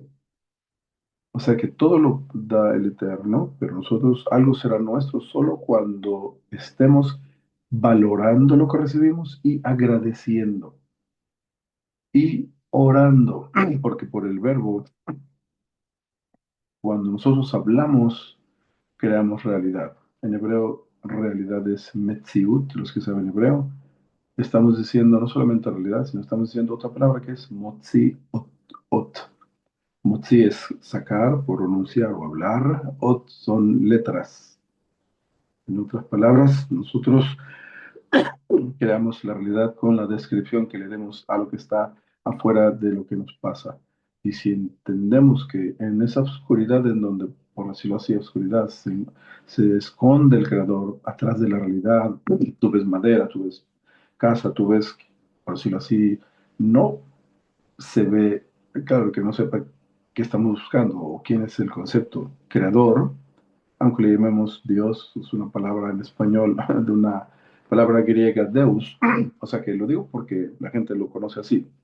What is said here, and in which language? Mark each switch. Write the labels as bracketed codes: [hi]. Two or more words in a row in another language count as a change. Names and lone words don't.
[es] O sea que todo lo da el Eterno, pero nosotros algo será nuestro solo cuando estemos valorando lo que recibimos y agradeciendo y orando, porque por el verbo, cuando nosotros hablamos, creamos realidad. En hebreo, realidad es metziut, los que saben hebreo. Estamos diciendo no solamente realidad, sino estamos diciendo otra palabra que es [he] מוציא אות. [es] Motzi es sacar, pronunciar o hablar. Ot son letras. En otras palabras, nosotros creamos la realidad con la descripción que le demos a lo que está afuera de lo que nos pasa. Y si entendemos que en esa oscuridad en donde, por decirlo así, oscuridad, se esconde el creador atrás de la realidad, tú ves madera, tú ves casa, tú ves, por decirlo así, no se ve, claro, que no sepa qué estamos buscando o quién es el concepto creador, aunque le llamemos Dios, es una palabra en español de una palabra griega Deus, o sea que lo digo porque la gente lo conoce así.